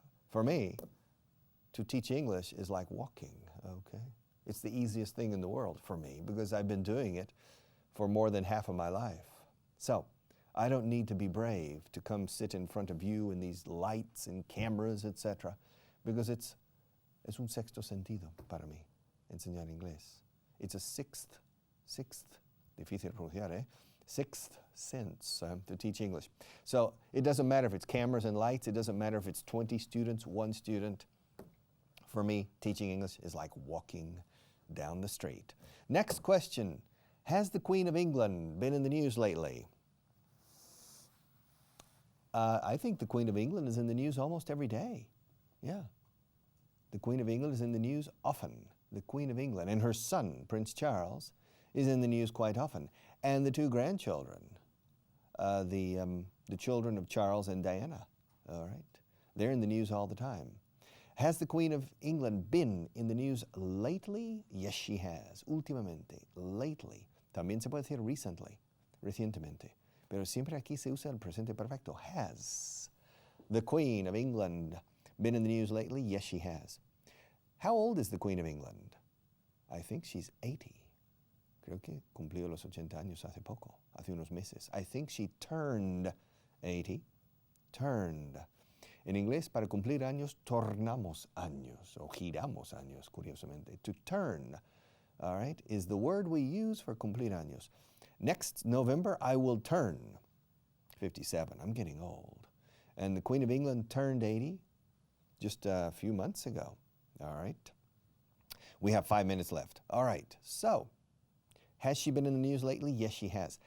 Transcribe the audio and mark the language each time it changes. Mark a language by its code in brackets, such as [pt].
[en] For me, to teach English is like walking, okay? It's the easiest thing in the world for me because I've been doing it for more than half of my life. So, I don't need to be brave to come sit in front of you and these lights and cameras, etc. Because [es] es un sexto sentido para mí, enseñar inglés. [en] It's a sixth, [es] difícil pronunciar, eh? [en] Sixth sense to teach English. So it doesn't matter if it's cameras and lights, it doesn't matter if it's 20 students, 1 student. For me, teaching English is like walking down the street. Next question, has the Queen of England been in the news lately? I think the Queen of England is in the news almost every day. Yeah. The Queen of England is in the news often. The Queen of England and her son, Prince Charles, is in the news quite often. And the 2 grandchildren, the children of Charles and Diana, all right? They're in the news all the time. Has the Queen of England been in the news lately? Yes, she has. [es] Últimamente, [en] lately. [es] También se puede decir recently, recientemente. Pero siempre aquí se usa el presente perfecto. [en] Has the Queen of England been in the news lately? Yes, she has. How old is the Queen of England? I think she's 80. [es] Creo que cumplió los 80 años hace poco, hace unos meses. [en] I think she turned 80. Turned. [es] En inglés, para cumplir años, tornamos años, o giramos años, curiosamente. [en] To turn, all right, is the word we use for [es] cumplir años. [en] Next November, I will turn 57. I'm getting old. And the Queen of England turned 80 just a few months ago, all right? We have 5 minutes left. All right, so, has she been in the news lately? Yes, she has.